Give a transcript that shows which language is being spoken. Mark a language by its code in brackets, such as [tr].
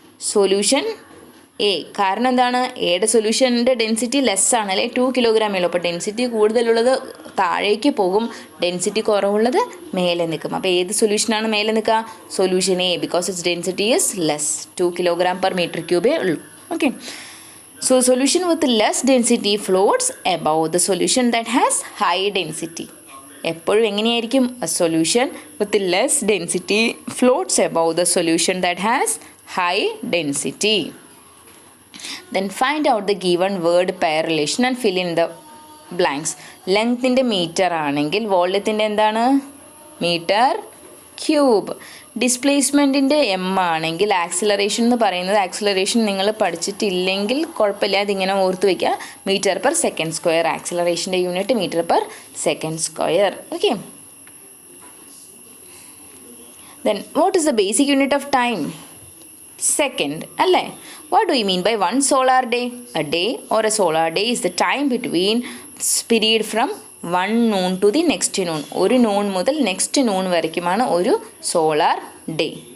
[ml] Solution A. കാരണം എന്താണ്? എയുടെ സൊല്യൂഷൻ്റെ ഡെൻസിറ്റി ലെസ് ആണ് അല്ലേ? 2 കിലോഗ്രാമേ ഉള്ളൂ. അപ്പോൾ ഡെൻസിറ്റി കൂടുതലുള്ളത് താഴേക്ക് പോകും, ഡെൻസിറ്റി കുറവുള്ളത് മേലെ നിൽക്കും. അപ്പോൾ ഏത് സൊല്യൂഷനാണ് മേലെ നിൽക്കുക? Solution A, [en] Because its density is less. [ml] 2 kilogram per metre ക്യൂബേ ഉള്ളൂ. [en] Okay, so solution with less density floats above the solution that has high density. [ml] എപ്പോഴും എങ്ങനെയായിരിക്കും? [en] A solution with less density floats above the solution that has high density. Then find out the given word pair relation and fill in the blanks. [ml] ലെങ്ത്തിൻ്റെ metre ആണെങ്കിൽ വോള്യത്തിൻ്റെ എന്താണ്? Metre cube. ഡിസ്പ്ലേസ്മെൻറ്റിൻ്റെ M ആണെങ്കിൽ acceleration എന്ന് പറയുന്നത്, acceleration നിങ്ങൾ പഠിച്ചിട്ടില്ലെങ്കിൽ കുഴപ്പമില്ല, അതിങ്ങനെ ഓർത്ത് വയ്ക്കുക. Metre per second square. ആക്സിലറേഷൻ്റെ unit metre per second square. [en] Okay, then what is the basic unit of time? Second അല്ലേ? What do you mean by 1 solar day? A day or a solar day is the time between period from 1 noon to the next noon. [ml] ഒരു noon മുതൽ next noon വരയ്ക്കുമാണ് ഒരു solar day.